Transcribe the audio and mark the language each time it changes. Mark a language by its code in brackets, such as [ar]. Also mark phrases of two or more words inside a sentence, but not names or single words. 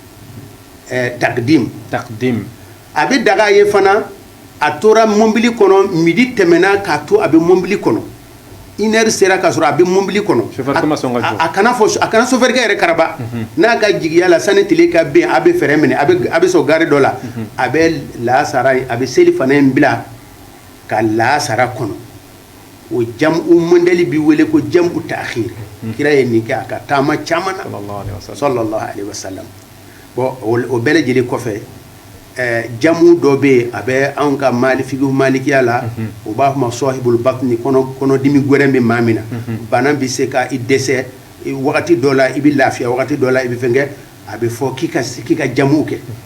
[bm] takdim a bɛ daga ye fana a tora mobili kɔnɔ midi tɛmɛna k'a to a bɛ mobili kɔnɔ [fr] une heure [bm] sera ka sɔrɔ a bɛ mobili kɔnɔ a kana sofɛrikɛ yɛrɛ karaba n'a ka jigiya la sani tile ka bɛn a bɛ fɛrɛ minɛ a bɛ sɔn gari dɔ la a bɛ lasara a bɛ seli fana in bila ka lasara kɔnɔ o jamu modèle bi wele ko jamu ta'khir kira ye nin kɛ a ka taama caman na [ar] صلى الله عليه وسلم [bm] bon o bɛɛ lajɛlen kɔfɛ jamu dɔ bɛ yen a bɛ anw ka malikiya la o b'a fɔ ma [ar] صاحب البطن [bm] kɔnɔdimi gɛrɛn bɛ maa min na bana bɛ se ka i dɛsɛ wagati dɔ la i bɛ lafiya wagati dɔ la i bɛ fɛn kɛ a bɛ fɔ k'i ka jamu kɛ